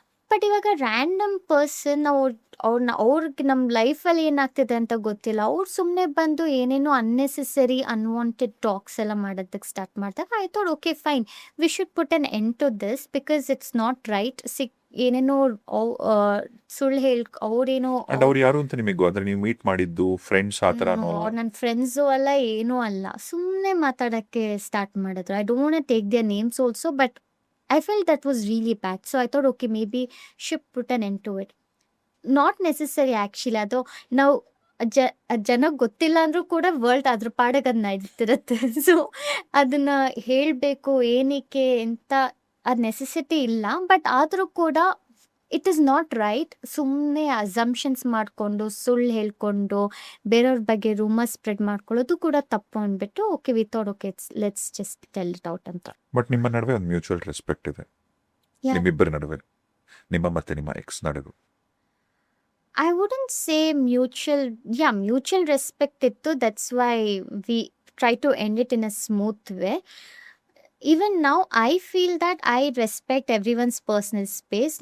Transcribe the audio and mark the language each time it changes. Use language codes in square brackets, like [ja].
[en] but ಇವಾಗ random person [kn] ಅವ್ರಿಗೆ ನಮ್ಮ ಲೈಫಲ್ಲಿ ಏನಾಗ್ತಿದೆ ಅಂತ ಗೊತ್ತಿಲ್ಲ, ಅವ್ರು ಸುಮ್ಮನೆ ಬಂದು ಏನೇನೋ [en] Unnecessary unwanted talks ಎಲ್ಲ ಮಾಡೋದಕ್ಕೆ start ಮಾಡ್ದಾಗ I thought okay fine, we should put an end to this because it's not right. [kn] ಏನೇನೋ ಸುಳ್ಳು ಅವ್ರೇನೋ ಆ್ಯಂಡ್ ಅವ್ರು ಯಾರು ಅಂತ ನಿಮಗೆ ಅಂದರೆ ನೀವು ಮೀಟ್ ಮಾಡಿದ್ದು ಫ್ರೆಂಡ್ಸ್ ಆ ಥರನೋ? ನನ್ನ ಫ್ರೆಂಡ್ಸು ಅಲ್ಲ, ಏನೂ ಅಲ್ಲ, ಸುಮ್ಮನೆ ಮಾತಾಡೋಕ್ಕೆ ಸ್ಟಾರ್ಟ್ ಮಾಡಿದ್ರು. [en] I don't want to take their names also, but I felt that was really bad. So I thought, okay, maybe should put an end to it. Not necessary actually. [kn] ಅದು ನಾವು ಜನಕ್ಕೆ ಗೊತ್ತಿಲ್ಲ ಅಂದರೂ ಕೂಡ ವರ್ಲ್ಡ್ ಅದ್ರ ಪಾಡಿಗೆ ಅದು ನಡೀತಿರುತ್ತೆ. ಸೊ ಅದನ್ನು ಹೇಳಬೇಕು ಏನಕ್ಕೆ ಅಂತ ಅದು ನೆಸೆಸಿಟಿ ಇಲ್ಲ. ಬಟ್ ಆದರೂ ಕೂಡ [en] It is not right. [kn] ಸುಮ್ಮನೆ ಅಸಂಪ್ಷನ್ಸ್ ಮಾಡಿಕೊಂಡು ಸುಳ್ಳು ಹೇಳ್ಕೊಂಡು ಬೇರೆಯವ್ರ ಬಗ್ಗೆ ರೂಮರ್ ಸ್ಪ್ರೆಡ್ ಮಾಡ್ಕೊಳ್ಳೋದು ಕೂಡ ತಪ್ಪು ಅಂದ್ಬಿಟ್ಟು okay [en] we thought okay let's just tell it out [kn] ಅಂತ. ಬಟ್ ನಿಮ್ಮ ನಡುವೆ ಒಂದು ಮ್ಯೂಚುವಲ್ ರೆಸ್ಪೆಕ್ಟ್ ಇದೆ, [en] Yeah. [kn] ನಿಮ್ಮಿಬ್ಬರ ನಡುವೆ, ನಿಮ್ಮ ಮತ್ತೆ ನಿಮ್ಮ ಎಕ್ಸ್ ನಡುವೆ. [en] I wouldn't say mutual respect ittu. That's why we try to end it in a smooth way. Even now, I feel that I respect everyone's personal space.